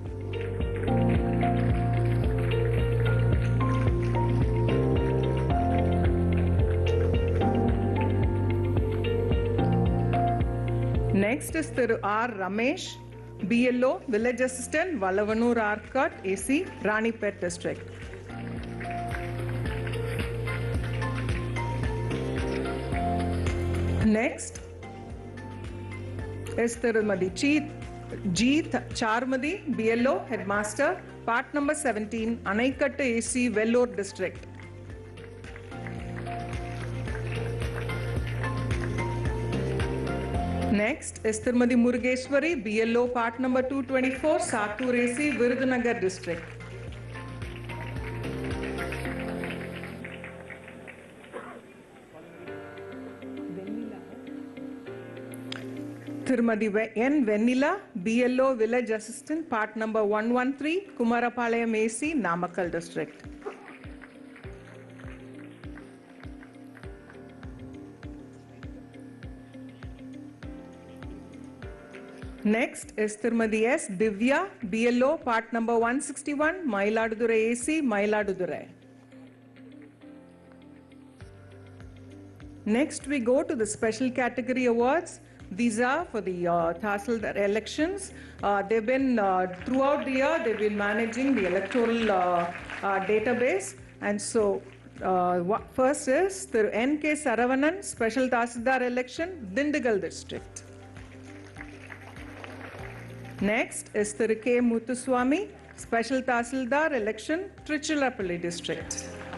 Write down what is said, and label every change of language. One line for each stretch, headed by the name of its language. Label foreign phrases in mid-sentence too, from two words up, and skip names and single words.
English: Next is Thiru R. Ramesh, BLO, Village Assistant, Valavanur Arcot, AC, Ranipet District. Next is Tirumadi G. Charmadi, BLO, Headmaster, Part number 17, Anaikatta AC, Vellore District. Next is Tirumadi Murugeshwari, BLO, Part number 224, Satur AC, Virudhunagar District. Tirumadi N. Venila, BLO, Village Assistant, Part number 113, Kumarapalayam AC, Namakkal District. Next is Tirumadi S. Divya, BLO, Part number 161, Mayiladuthurai AC, Mayiladuthurai. Next we go to the special category awards. These are for the Tahsildar elections. They've been, throughout the year, they've been managing the electoral database. And so, first is the N.K. Saravanan, Special Tahsildar election, Dindigal District. Next is the K. Muthuswamy, Special Tahsildar election, Trichulapalli District.